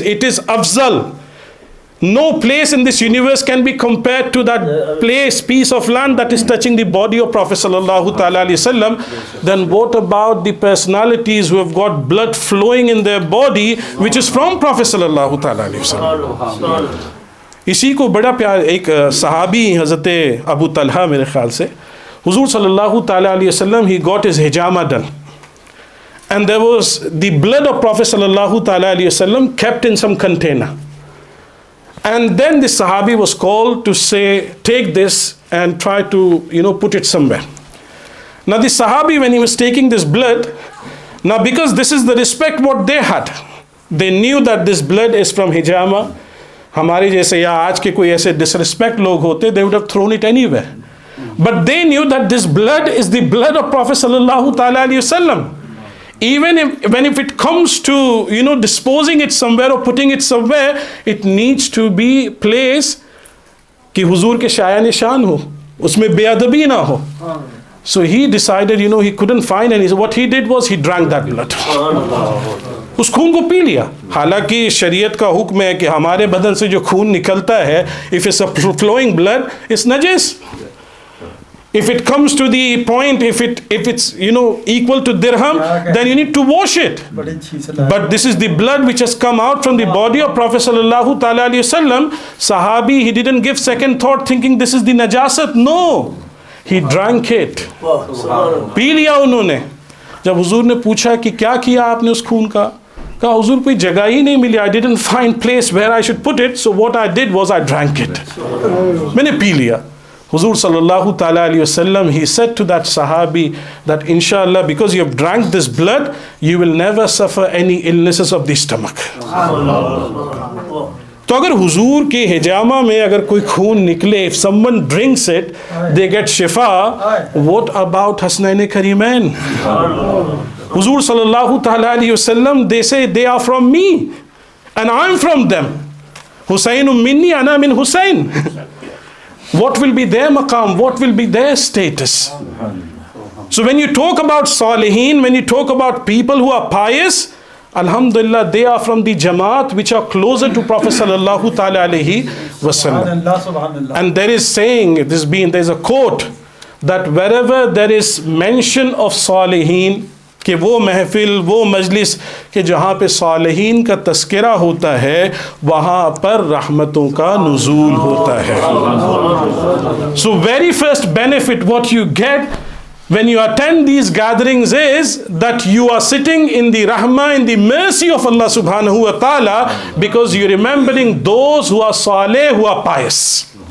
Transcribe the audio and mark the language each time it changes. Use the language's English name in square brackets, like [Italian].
[English] It is afzal. No place in this universe can be compared to that place, piece of land that is touching the body of Prophet sallallahu ta'ala alayhi wasallam. Then what about the personalities who have got blood flowing in their body, which is from Prophet sallallahu ta'ala alayhi wasallam? [Urdu] اسی کو بڑا پیار ایک صحابی حضرت ابو طلحہ میرے خیال سے, حضور صلی اللہ تعالیٰ علیہ وسلم, [English] he got his hijama done. And there was the blood of Prophet sallallahu ta'ala alayhi wasallam kept in some container. And then the Sahabi was called to say, take this and try to, you know, put it somewhere. Now the Sahabi, when he was taking this blood, now because this is the respect what they had, they knew that this blood is from hijama. [Urdu] ہمارے جیسے یا آج کے کوئی ایسے disrespect لوگ ہوتے, [English] they would have thrown it anywhere. But they knew that this blood is the blood of Prophet sallallahu ta'ala alayhi wasallam. Even if it comes to, you know, disposing it somewhere or putting it somewhere, it needs to be place [Urdu] کہ حضور کے شایع نشان ہو, اس میں بے ادبی نہ ہو. [English] So he decided, you know, he couldn't find any. So what he did was he drank that blood. [Urdu] اس خون کو پی لیا. حالانکہ شریعت کا حکم ہے کہ ہمارے بدن سے جو خون نکلتا ہے, [English] if it's a flowing blood, it's najis. If it comes to the point, if it's equal to dirham, then you need to wash it. But this is the blood which has come out from the body of Prophet sallallahu ta'ala alayhi wasallam. Sahabi, he didn't give second thought thinking this is the najasat. No, he drank it. [Urdu] پی لیا انہوں نے. جب حضور نے پوچھا کہ کیا کیا آپ نے اس خون کا, کہا حضور کوئی جگہ ہی نہیں ملی. [English] I didn't find place where I should put it, so what I did was I drank it. [Urdu] میں نے پی لیا. [English] Huzur sallallahu ta'ala alayhi wasallam, he said to that sahabi that inshallah, because you have drank this blood, you will never suffer any illnesses of the stomach. [Urdu] تو اگر حضور کے حجامہ میں اگر کوئی خون نکلے, [English] if someone drinks it, they get shifa, what about [Urdu] Hasnain کریمین? [English] حضور sallallahu ta'ala alayhi wasallam, they say they are from me and I'm from them. [Arabic] Husaynun minni, ana min Husayn. [English] What will be their maqam? What will be their status? So when you talk about Salihin, when you talk about people who are pious, alhamdulillah, they are from the Jamaat which are closer to Prophet sallallahu ta'ala alayhi wasallam. And there is saying, there's a quote, that wherever there is mention of Salihin, [Urdu] کہ وہ محفل, وہ مجلس کہ جہاں پہ صالحین کا تذکرہ ہوتا ہے, وہاں پر رحمتوں کا نزول ہوتا ہے. [English] So very first benefit what you get when you attend these gatherings is that you are sitting in the rahmah, in the mercy of Allah subhanahu wa ta'ala, because you're remembering those who are saleh, who are pious.